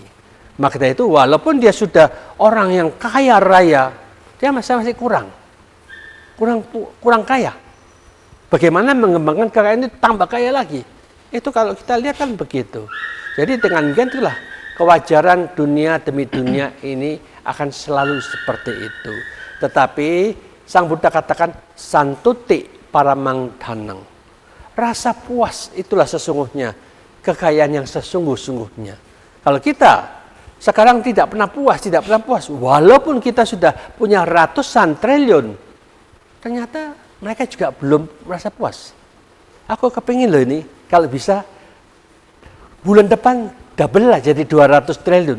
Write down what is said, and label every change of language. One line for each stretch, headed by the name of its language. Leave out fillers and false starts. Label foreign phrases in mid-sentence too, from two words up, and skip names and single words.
Indonesian: Maka dari itu walaupun dia sudah orang yang kaya raya, dia masih kurang kaya. Bagaimana mengembangkan kekayaan itu tambah kaya lagi? Itu kalau kita lihat kan begitu. Jadi dengan itulah kewajaran dunia demi dunia ini akan selalu seperti itu. Tetapi Sang Buddha katakan
Pali: santuti paramang dhanang.
Indonesian: Rasa puas itulah sesungguhnya kekayaan yang sesungguh-sungguhnya. Kalau kita sekarang tidak pernah puas, walaupun kita sudah punya ratusan triliun, ternyata mereka juga belum merasa puas. Aku kepingin loh ini, kalau bisa bulan depan double lah jadi 200 triliun.